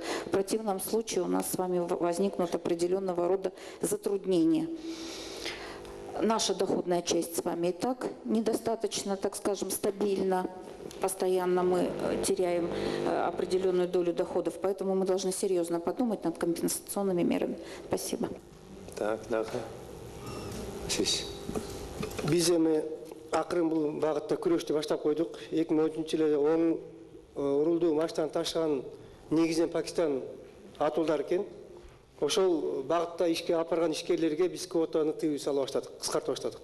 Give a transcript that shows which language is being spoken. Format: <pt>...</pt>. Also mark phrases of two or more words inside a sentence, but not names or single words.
<ru>В противном случае у нас с вами возникнут определенного рода затруднения. Наша доходная часть с вами и так недостаточно, так скажем, стабильна. Постоянно мы теряем определенную долю доходов, поэтому мы должны серьезно подумать над компенсационными мерами. Спасибо. Так, да.</ru> <ky>Биз эми акырын бул багытта күрөштү баштап койдук. 2013-жылы оң урулдуу машинаны ташыган негизинен Пакистан атуулдар экен. Ошол багытта ишке апарган ишкерлерге биз квотаны тыюу сала баштадык, кыскартып баштадык.</ky>